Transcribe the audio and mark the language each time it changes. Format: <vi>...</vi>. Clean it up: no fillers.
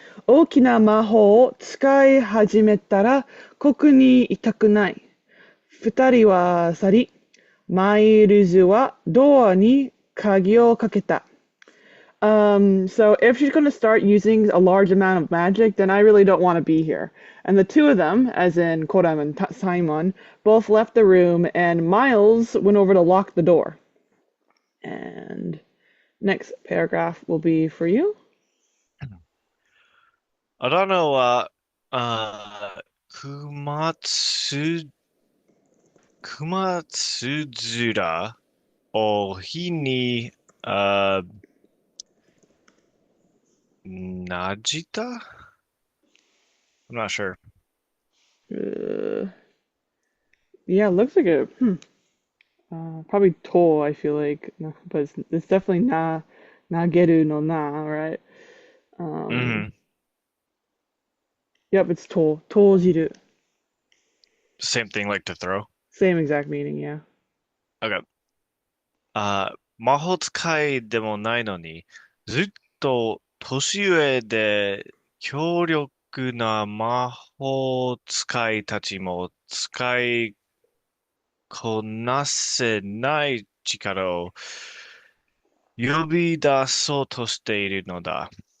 <ja>大きな魔法を使い始めたら、ここにいたくない。二人は去り、マイルズはドアに鍵をかけた。</ja> <en>So if she's going to start using a large amount of magic, then I really don't want to be here. And the two of them, as in Koram and Simon, both left the room, and Miles went over to lock the door. And next paragraph will be for you.</en> <ja>アラナは、熊津、熊津面を日に、なじた ?</ja> <en>I'm not sure. Uh, yeah, looks like a probably to. I feel like, no, but it's definitely</en> <ja>nageru no na,</ja> <en>right? Um, hmm yep, it's to tojiru. Same thing like to throw. Same exact meaning, yeah. Okay.</en> <ja>魔法使いでもないのに、ずっと年上で強力な魔法使いたちも使いこなせない力を呼び出そうとしているのだ。</ja>